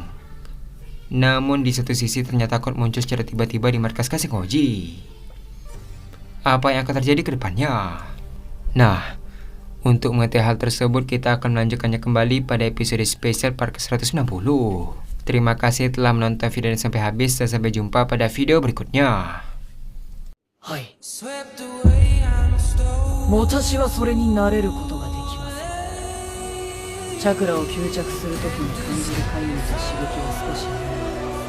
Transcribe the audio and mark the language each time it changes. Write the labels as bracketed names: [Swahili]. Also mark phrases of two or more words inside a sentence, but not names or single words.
[Indonesian] Namun di satu sisi ternyata Kot muncul secara tiba-tiba di markas kasih Koji. Apa yang akan terjadi ke depannya? Nah, untuk mengetahui hal tersebut kita akan melanjutkannya kembali pada episode spesial part ke-190. Terima kasih telah menonton video ini sampai habis dan sampai jumpa pada video berikutnya. [Japanese] はい。私はそれになれることができます。チャクラを吸着するときに感じる怪異の刺激は少し